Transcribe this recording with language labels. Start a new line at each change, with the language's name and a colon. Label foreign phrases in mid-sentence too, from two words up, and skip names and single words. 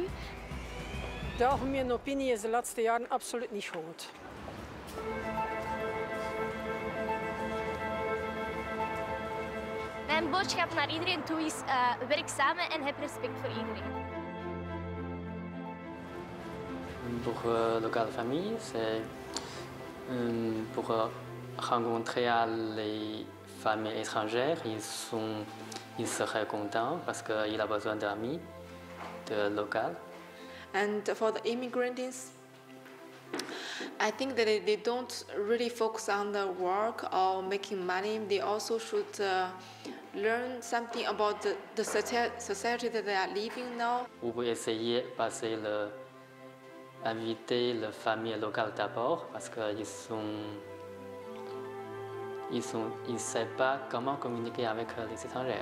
Dutch: De algemene opinie is de laatste jaren absoluut niet goed. Mijn boodschap naar iedereen toe is werk samen en heb respect voor iedereen.
French: Pour locale famille, c'est pour rencontrer les familles étrangères. Ils seraient contents parce qu'il a besoin d'amis de local.
English: And for the immigrants, I think that they don't really focus on the work or making money. They also should learn something about the society that they are living now.
French: Vous pouvez essayer de passer inviter les familles locales d'abord parce qu'ils ne savent pas comment communiquer avec les étrangers.